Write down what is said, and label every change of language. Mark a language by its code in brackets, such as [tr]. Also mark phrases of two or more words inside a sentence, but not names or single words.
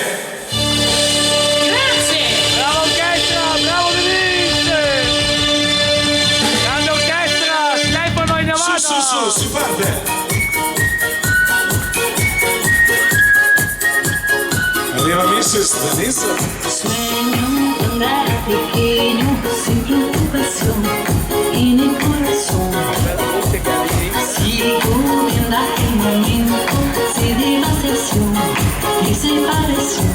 [it] Grazie. Bravo orchestra, bravo Denise! Grande orchestra, Stefano in Navata! Su, si parte! Arriva Mrs. Denise. [es] Sueño andar pequeño, sin preocupación, en el corazón. Sigo viendo aquel momento, se devastación y separación.